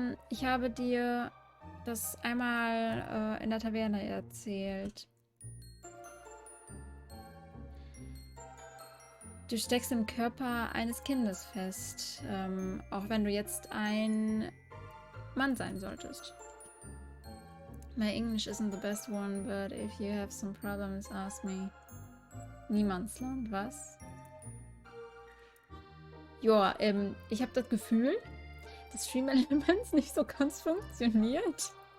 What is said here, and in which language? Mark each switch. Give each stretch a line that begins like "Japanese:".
German: Ich habe dir das einmal in der Taverne erzählt. Du steckst im Körper eines Kindes fest, auch wenn du jetzt ein Mann sein solltest.
English: My English isn't the best one, but if you have some problems, ask me.
German: Niemandsland, was? Joa, ich habe das Gefühl, dass Stream Elements nicht so ganz funktioniert.